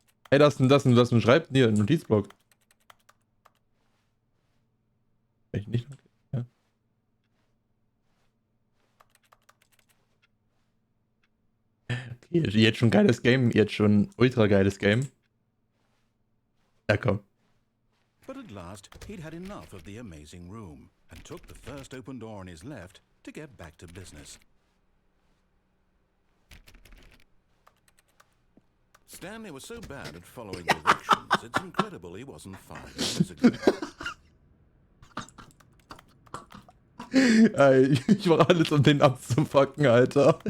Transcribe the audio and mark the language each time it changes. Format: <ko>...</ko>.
<de>Hey, das ist ein Schreib... Hier, ein Notizblock. Echt nicht? Ja. Okay, jetzt schon geiles Game. Jetzt schon ultra geiles Game. Ja, komm.</de> <en>But at last, he'd had enough of the amazing room and took the first open door on his left to get back to business. Stanley was so bad at following directions, it's incredible he wasn't 5 years ago.</en> <de>Ey, ich mach alles, um den abzufucken, Alter.</de>